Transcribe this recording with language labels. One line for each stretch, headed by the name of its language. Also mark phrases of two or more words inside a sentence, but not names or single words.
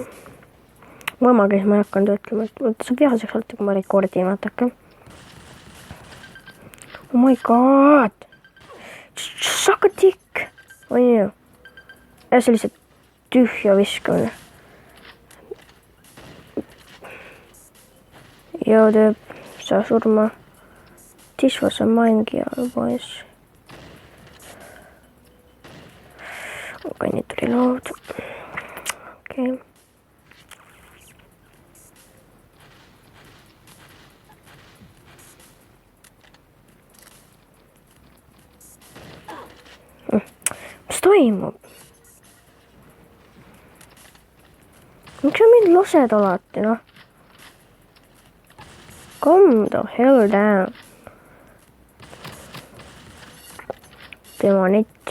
Estonian: Mu ema käis, ma ei hakanud ütlema, et sa vihaseks olete, kui ma rekordin, vaatake.
English: Oh my god! Suck a dick!
Estonian: On ju? Ja see lihtsalt tühja viskamine. Joo, tüüp, saa surma.
English: This was a mine gear, boys. Okay, need to reload.
Estonian: Okay. Mis toimub? Miks sa mind lased alati, noh?
English: Calm the hell down.
Estonian: Tema nett.